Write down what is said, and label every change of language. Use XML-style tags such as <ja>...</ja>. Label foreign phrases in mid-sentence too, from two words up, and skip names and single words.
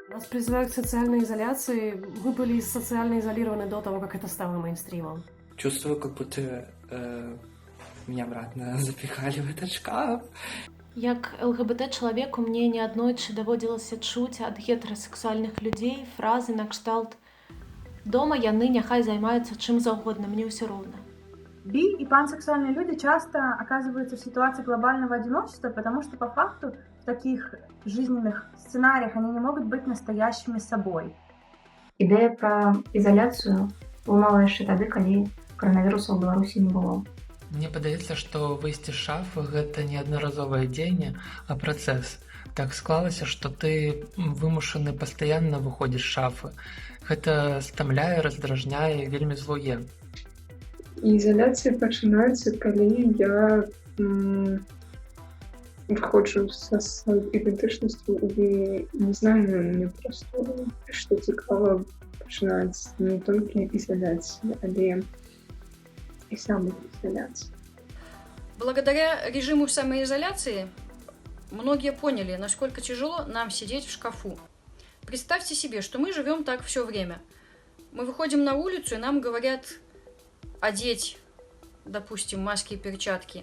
<ru>призывают к социальной изоляции. Мы были социально изолированы до того, как это стало мейнстримом. Чувствую, как будто меня обратно запихали в этот шкаф.</ru> <be>Як ЛГБТ-чалавеку мне неаднойчы даводзілася чуць ад гетэрасексуальных людзей фразы накшталт «Дома яны няхай займаюцца чым заўгодна, мне ўсё роўна».</be> <ru>Би и пансексуальные люди часто оказываются в ситуации глобального одиночества, потому что по факту в таких жизненных сценариях они не могут быть настоящими собой.</ru> <be>Ідэя пра ізаляцыю лунала яшчэ тады, калі каранавіруса ў Беларусі не было. Мне падаецца, што выйсці з шафы – гэта не аднаразовае дзеянне, а працэс. Так склалася, што ты вымушаны пастаянна выходзіш з шафы. Гэта стамляе, раздражняе, вельмі злуе. Ізаляцыя пачынаецца, калі я выходжу са сваёй ідэнтычнасцю і не знаю, мне проста, што цікава, пачынаецца не толькі ізаляцыя, але</be> <ru>и самоизоляции. Благодаря режиму самоизоляции многие поняли, насколько тяжело нам сидеть в шкафу. Представьте себе, что мы живем так все время. Мы выходим на улицу, и нам говорят одеть, допустим, маски и перчатки.</ru>